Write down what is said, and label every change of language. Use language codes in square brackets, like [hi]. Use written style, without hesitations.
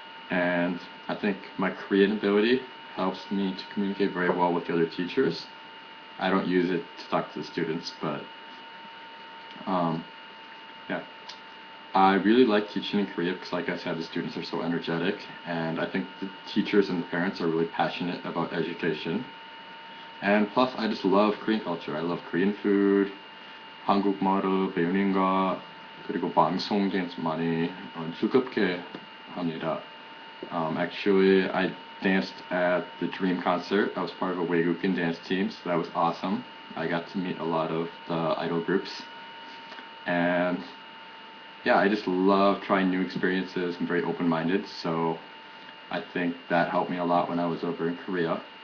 [en] And I think my Korean ability helps me to communicate very well with the other teachers. I don't use it to talk to the students, but yeah. I really like teaching in Korea because, like I said, the students are so energetic, and I think the teachers and the parents are really passionate about education. And plus, I just love Korean culture. I love Korean food, [ko] 한국말을 배우는 거, 그리고 방송 dance 많이 즐겁게 합니다. [en] Actually, I danced at the Dream concert. I was part of a 외국인 dance team, so that was awesome. I got to meet a lot of the idol groups. And yeah, I just love trying new experiences. I'm very open-minded, so I think that helped me a lot when I was over in Korea.